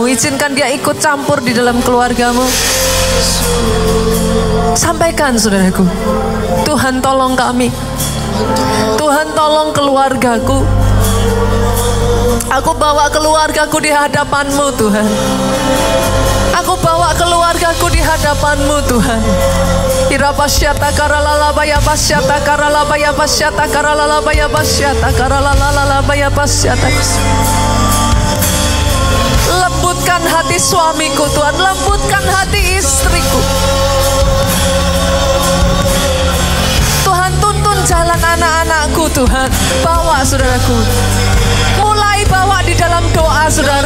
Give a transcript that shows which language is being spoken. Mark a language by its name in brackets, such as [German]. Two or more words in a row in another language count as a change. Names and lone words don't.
[Indonesian] Izinkan dia ikut campur di dalam keluargamu. Sampaikan saudaraku, Tuhan tolong kami, Tuhan tolong keluargaku. Aku bawa keluargaku di hadapan-Mu Tuhan. Aku bawa keluargaku di hadapan-Mu Tuhan. Irapasyata karalalabaya pasyata karalabaya pasyata karalalabaya pasyata karalalalabaya pasyata. Lembutkan hati suamiku Tuhan, lembutkan hati istriku. Tuhan tuntun jalan anak-anakku Tuhan. Bawa saudaraku, mulai bawa di dalam doa saudara.